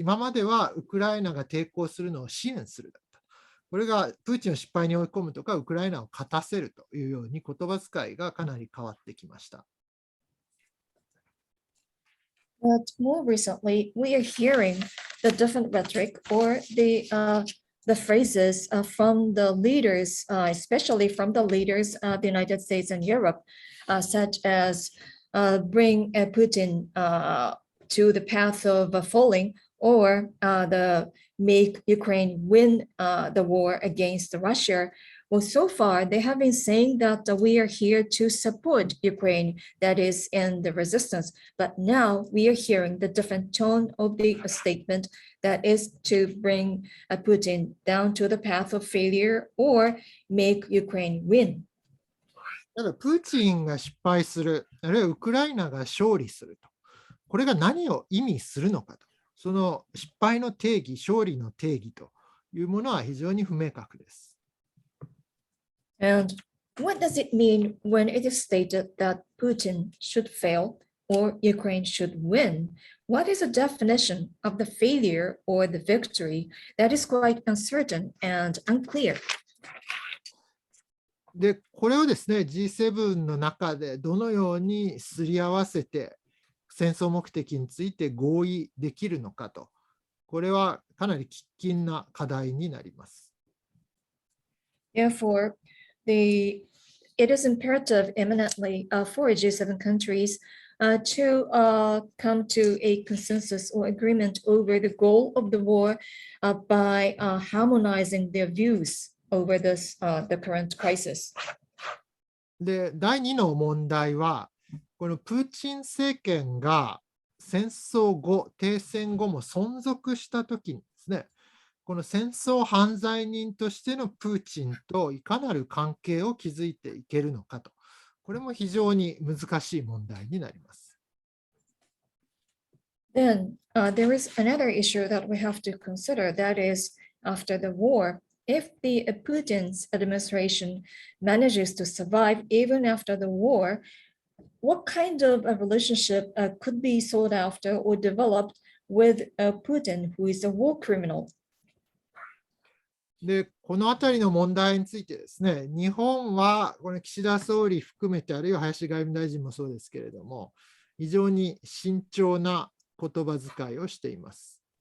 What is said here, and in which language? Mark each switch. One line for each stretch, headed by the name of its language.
Japanese: 今まではウクライナが抵抗するのを支援するだった。これがプーチンを失敗に追い込むとか、ウクライナを勝たせるというように言葉遣いがかなり変わってきました。
English: But more recently, we are hearing the different rhetoric or the phrases from the leaders, especially from the leaders of the United States and Europe, such as bring Putin to the path of falling, or make Ukraine win the war against Russia. Well, so far, they have been saying that we are here to support Ukraine that is in the resistance. But now we are hearing the different tone of the statement that is to bring Putin down to the path of failure or make Ukraine win.
Japanese: ただ、プーチンが失敗する、あるいはウクライナが勝利すると。これが何を意味するのかと。その失敗の定義、勝利の定義というものは非常に不明確です。
English: And what does it mean when it is stated that Putin should fail or Ukraine should win? What is the definition of the failure or the victory? That is quite uncertain and unclear.
Japanese: で、これをですね、G7 の中でどのようにすり合わせて戦争目的について合意できるのかと、これはかなり喫緊な課題になります。
English: Therefore, it is imperative eminently for G7 countries to come to a consensus or agreement over the goal of the war by harmonizing their views over the current crisis.
Japanese: で、第2の問題は、このプーチン政権が戦争後、停戦後も存続したときにですね、この戦争犯罪人としてのプーチンといかなる関係を築いていけるのかと、これも非常に難しい問題になります。
English: Then there is another issue that we have to consider, that is, after the war, if the Putin's administration manages to survive even after the war, what kind of a relationship could be sought after or developed with Putin, who is a war criminal?
Japanese: で、このあたりの問題についてですね、日本はこの岸田総理含めて、あるいは林外務大臣もそうですけれども、非常に慎重な言葉遣いをしています。